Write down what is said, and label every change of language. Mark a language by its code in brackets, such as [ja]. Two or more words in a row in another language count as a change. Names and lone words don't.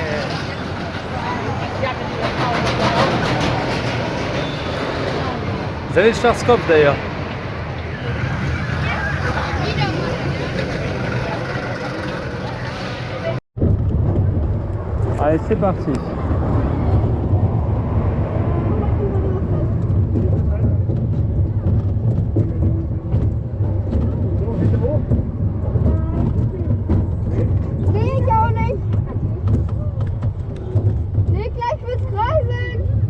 [fr] Vous avez le Schwarzkopf d'ailleurs. Allez, c'est parti. [de] Nee, ich auch nicht. Nee, gleich wird's kreisen.